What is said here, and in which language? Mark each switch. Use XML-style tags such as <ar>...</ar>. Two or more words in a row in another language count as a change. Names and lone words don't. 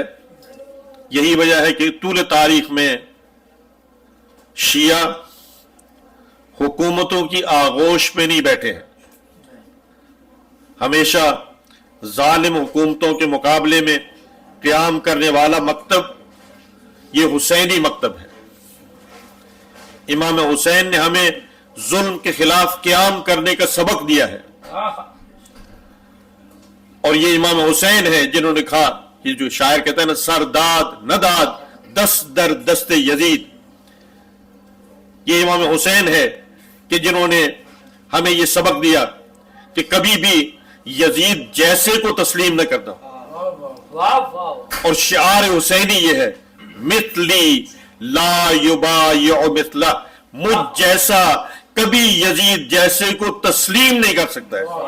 <ur>یہی وجہ ہے کہ طول تاریخ میں شیعہ حکومتوں کی آغوش پہ نہیں بیٹھے ہیں، ہمیشہ ظالم حکومتوں کے مقابلے میں قیام کرنے والا مکتب یہ حسینی مکتب ہے۔ امام حسین نے ہمیں ظلم کے خلاف قیام کرنے کا سبق دیا ہے، اور یہ امام حسین ہے جنہوں نے کہا، یہ جو شاعر کہتا ہے نا،</ur> <fa>سرداد نداد دست در دست یزید،</fa> <ur>یہ امام حسین ہے کہ جنہوں نے ہمیں یہ سبق دیا کہ کبھی بھی یزید جیسے کو تسلیم نہ کرنا۔ واہ واہ، اور شعار حسینی یہ ہے،</ur> <ar>مثلی لا یبایع مثلہ،</ar> <ur>مجھ جیسا کبھی یزید جیسے کو تسلیم نہیں کر سکتا ہے۔</ur>